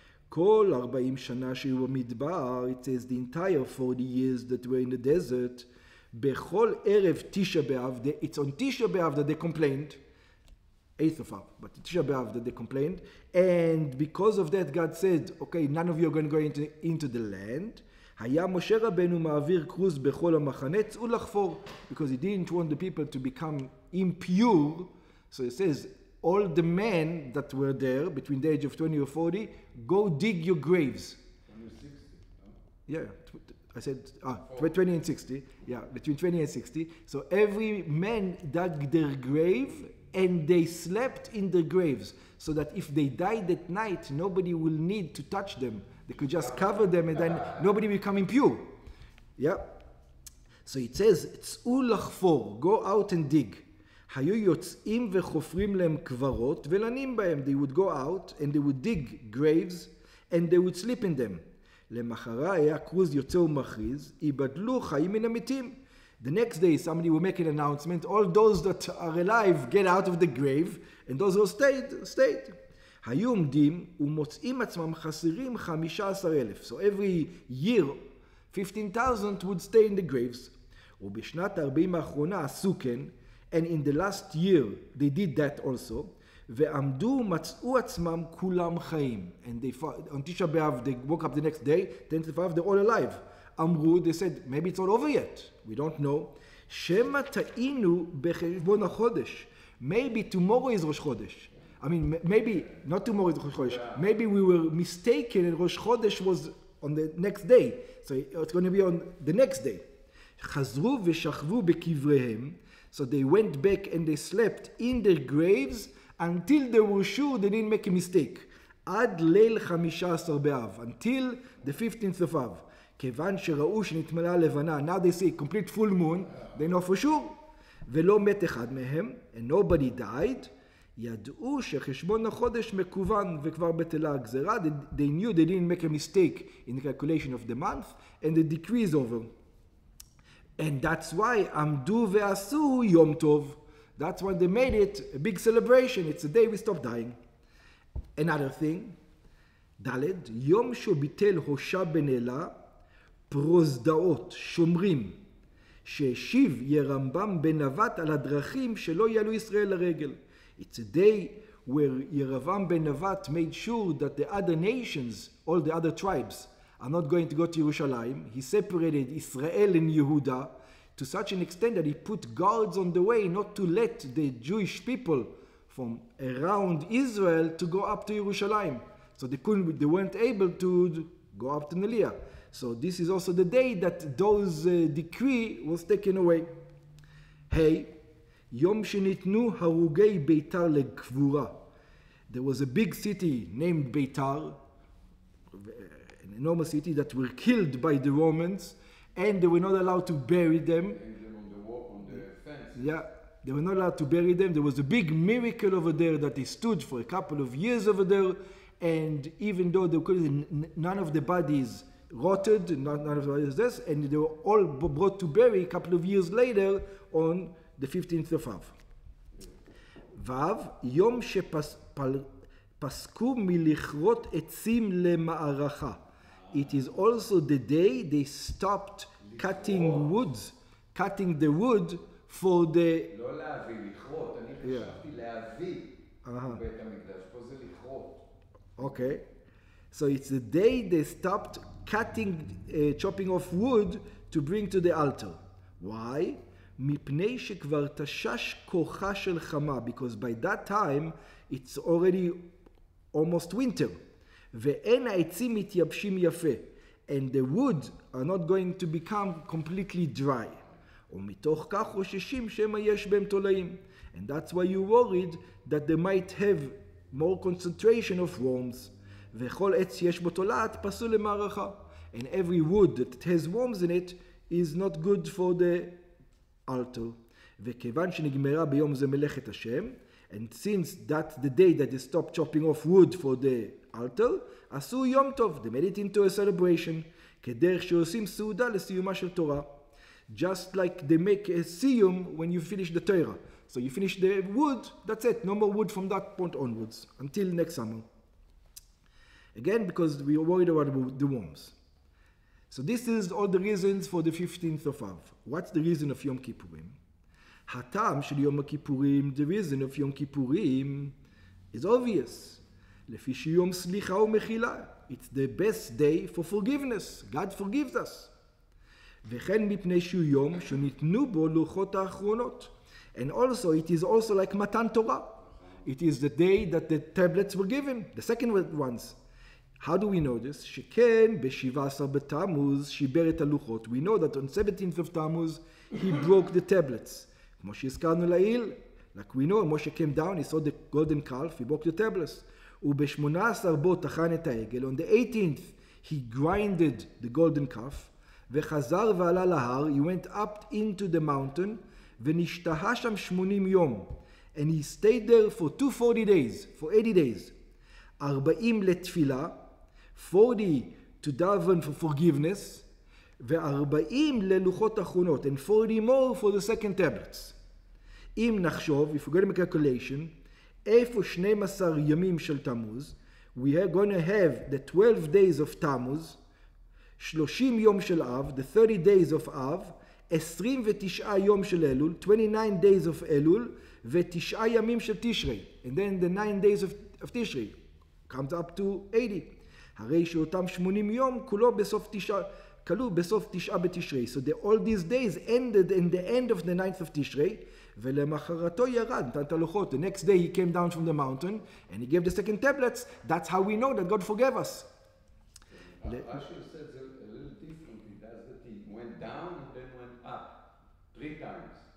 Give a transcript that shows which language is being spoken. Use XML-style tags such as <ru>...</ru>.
<he>Kol 40 shana shehu midbar.</he> <en>It says the entire 40 years that were in the desert.</en> <he>Bechol erev</he> <en>Tisha B'Av. It's on Tisha B'Av that they complained. 8th of Av, but Tisha B'Av that they complained. And because of that, God said, okay, none of you are going to go into the land.</en> <he>היה משה רבנו מעביר כרוז בכל המחנה, צאו לחפור.</he> <en>Because he didn't want the people to become impure. So it says, all the men that were there between the age of 20 or 40, go dig your graves. 60, no? Yeah, I said 20 and 60. Yeah, between 20 and 60. So every man dug their grave and they slept in their graves. So that if they died at night, nobody will need to touch them. They could just cover them and then nobody will become impure. Yeah. So it says,</en> <he>צאו לחפור,</he> <en>go out and dig.</en> <he>היו יוצאים וחופרים להם קברות ולנים בהם.</he> <en>They would go out and they would dig graves and they would sleep in them.</en> <he>למחרה היה כרוז יוצא ומכריז, ייבדלו חיים מן המתים.</he> <en>The next day somebody will make an announcement, all those that are alive get out of the grave, and those who stayed.</en> <he>היו עומדים ומוצאים עצמם חסרים 15,000.</he> <en>So every year 15,000 would stay in the graves.</en> <he>ובשנת 40 האחרונה עשו כן,</he> <en>and in the last year they did that also.</en> <he>ועמדו מצאו עצמם כולם חיים.</he> <en>And they on Tisha B'Av they woke up the next day, 10th of Av, they're all alive.</en> <he>אמרו,</he> <en>they said, maybe it's all over yet. We don't know.</en> <he>שמא טעינו בחשבון החודש.</he> <en>Maybe tomorrow is Rosh Chodesh. I mean, maybe, not tomorrow is Rosh Chodesh. Maybe we were mistaken and Rosh Chodesh was on the next day. So it's going to be on the next day.</en> <he>חזרו ושכבו בקבריהם.</he> <en>So they went back and they slept in their graves until they were sure they didn't make a mistake.</en> <he>עד ליל 15 באב.</he> <en>Until the 15th of Av.</en> <he>כיוון שראו שנתמלאה לבנה.</he> <en>Now they see a complete full moon. They know for sure.</en> <he>ולא מת אחד מהם.</he> <en>And nobody died.</en> <he>ידעו שחשבון החודש מקוון וכבר בטלה הגזרה.</he> <en>They knew they didn't make a mistake in the calculation of the month. And the decree is over. And that's why</en> <he>עמדו ועשו יום טוב.</he> <en>That's why they made it a big celebration. It's the day we stop dying. Another thing.</en> <he>ד' יום שביטל הושע בן אלה פרוזדאות שומרים שהשיב ירמב"ם בן נבט על הדרכים שלא יעלו ישראל לרגל.</he> <en>It's a day where Yerevam ben Nevat made sure that the other nations, all the other tribes, are not going to go to Jerusalem. He separated Israel and Yehuda to such an extent that he put guards on the way not to let the Jewish people from around Israel to go up to Jerusalem. So they weren't able to go up to Naliyah. So this is also the day that those decree was taken away. Hey,</en> <he>יום שניתנו הרוגי ביתר לקבורה.</he> <en>There was a big city named Beitar, an enormous city that were killed by the Romans, and they were not allowed to bury them. On the fence. Yeah, they were not allowed to bury them. There was a big miracle over there that they stood for a couple of years over there, and even though none of the bodies rotted, none of the bodies this, and they were all brought to bury a couple of years later on the 15th of Av.</en> <he>Vav, יום שפסקו מלכרות עצים למערכה.</he> <en>It is also the day they stopped cutting the wood for the...</en> <he>לא להביא, לכרות. אני חשבתי להביא בית המקדש. פה זה לכרות.</he> <en>Okay. So it's the day they stopped chopping off wood to bring to the altar. Why?</en> <he>מפני שכבר תשש כוחה של חמה,</he> <en>because by that time it's already almost winter.</en> <he>ואין העצים מתייבשים יפה,</he> <en>and the wood are not going to become completely dry.</en> <he>ומתוך כך חוששים שמא יש בהם תולעים.</he> <en>And that's why you're worried that they might have more concentration of worms.</en> <he>וכל עץ שיש בו תולעת פסול למערכה.</he> <en>And every wood that has worms in it is not good for the altar.</en> <he>וכיוון שנגמרה ביום זה מלאכת השם,</he> <en>and since that's the day that they stopped chopping off wood for the altar,</en> <he>עשו יום טוב,</he> <en>they made it into a celebration,</en> <he>כדרך שעושים סעודה לסיומה של תורה.</he> <en>Just like they make a siyum when you finish the Torah. So you finish the wood, that's it, no more wood from that point onwards, until next summer. Again, because we are worried about the worms. So this is all the reasons for the 15th of Av. What's the reason of Yom Kippurim?</en> <he>Hatam shel Yom Kippurim,</he> <en>the reason of Yom Kippurim is obvious.</en> <he>Lefi sheyom slicha umechila.</he> <en>It's the best day for forgiveness. God forgives us.</en> <he>וכן מפני שהוא יום שניתנו בו לוחות האחרונות.</he> <en>And also, it is also like Matan Torah. It is the day that the tablets were given, the second ones. How do we know this?</en> <he>שכן ב-17 בתמוז שיבר את הלוחות.</he> <en>We know that on 17th of Tammuz, he broke the tablets.</en> <he>כמו שהזכרנו לעיל,</he> <en>like we know, Moshe came down, he saw the golden calf, he broke the tablets.</en> <he>וב-18 בו טחן את העגל.</he> <en>On the 18th, he grinded the golden calf.</en> <he>וחזר ועלה להר,</he> <en>he went up into the mountain,</en> <he>ונשתהה שם 80 יום.</he> <en>And he stayed there for 240 days, for 80 days.</en> <he>40 לתפילה,</he> <en>40 to daven for forgiveness,</en> <he>ו-40 ללוחות אחרונות,</he> <en>and 40 more for the second tablets.</en> <he>אם נחשוב,</he> <en>if we're going to make a calculation,</en> <he>איפה 12 ימים של תמוז,</he> <en>we are going to have the 12 days of תמוז,</en> <he>30 יום של אב,</he> <en>the 30 days of אב,</en> <he>29 יום של אלול,</he> <en>29 days of אלול,</en> <he>ו9 ימים של תשרי.</he> <en>And then the 9 days of תשרי comes up to 80.</en> <he>הרי שאותם 80 יום כלו בסוף 9 בתשרי.</he> <en>So all these days ended in the end of the 9th of תשרי,</en> <he>ולמחרתו ירד, נתן את הלוחות.</he> <en>The next day he came down from the mountain, and he gave the second tablets. That's how we know that God forgave us. Rashi says a little differently. Does that he went down and then went up 3 times.</en>